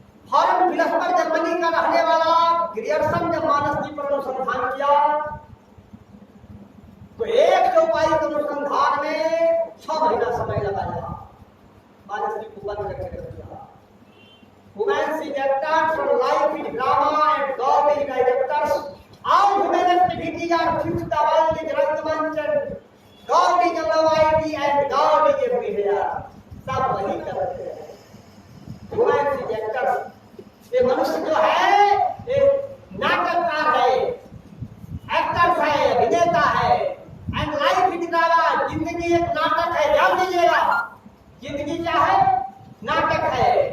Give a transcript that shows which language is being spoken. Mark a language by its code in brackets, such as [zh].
[hi] Foreign फिलस्फर Germany का रहने वाला ग्रियर्सन जब मानसजी पर अनुसंधान किया तो एक चौपाई के अनुसंधान में 6 महीना समय लगाया। मानसजी को बंद करके रख दिया। [en] Humans is actors for life in drama and God is directors. All human activities are fixed. The world is Rangmanch and God is Almighty and God is everywhere. [hi] सब वही करते हैं। [en] Humans is actors. [hi] ये मनुष्य जो है ये नाटककार है, एक्टर्स है, अभिनेता है। [en] and life is drama, [hi] जिंदगी एक नाटक है। ध्यान दीजिएगा, जिंदगी क्या है? नाटक है।